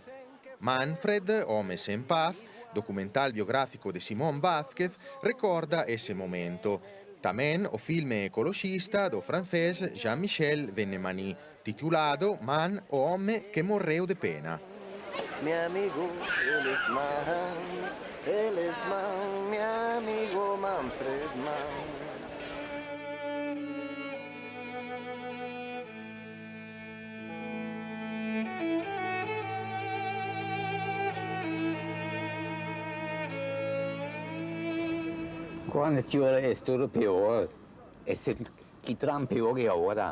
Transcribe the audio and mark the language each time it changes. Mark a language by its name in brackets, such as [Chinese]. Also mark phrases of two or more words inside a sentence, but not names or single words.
[Galician] Manfred, home sen paz, documental biográfico de Simón Vázquez, recorda ese momento. Tamén o filme ecoloxista do francés Jean-Michel Vennemani, titulado Man, o home que morreu de pena. [Spanish] Mi amigo, él es Man, mi amigo Manfred Mann. Cuando yo era esto peor, es que tan peor que ahora.